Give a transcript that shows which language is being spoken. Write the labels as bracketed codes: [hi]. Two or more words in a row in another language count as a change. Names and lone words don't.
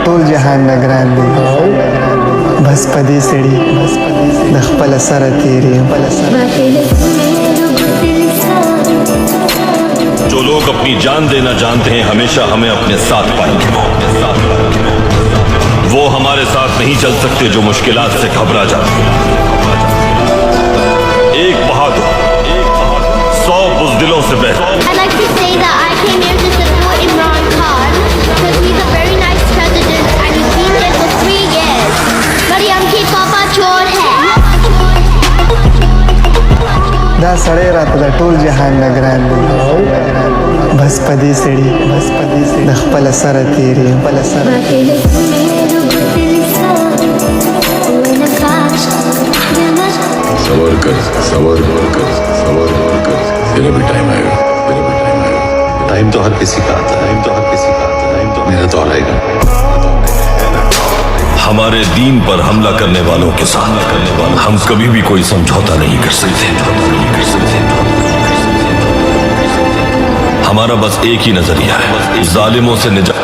[ps] ټول جهان نه ګران دی بس په دې سړي د خپل سره تیری [ur] جو لوگ اپنی جان دینا جانتے ہیں ہمیشہ ہمیں اپنے ساتھ پائیں گے وہ ہمارے ساتھ نہیں چل سکتے جو مشکلات سے گھبرا جاتے ہیں ایک بہادر 100 بزدلوں سے بہتر [ps] دا سړی راته د ټول جهان نه ګران دی بس په دې سړي د خپل سره تیری [ur] صبر کر تیرا بھی ٹائم آئے گا ٹائم تو ہر کسی کا آتا ہے میرا تو آئے گا ہمارے دین پر حملہ کرنے والوں کے ساتھ ہم کبھی بھی کوئی سمجھوتا نہیں کر سکتے ہمارا بس ایک ہی نظریہ ہے ظالموں سے نجات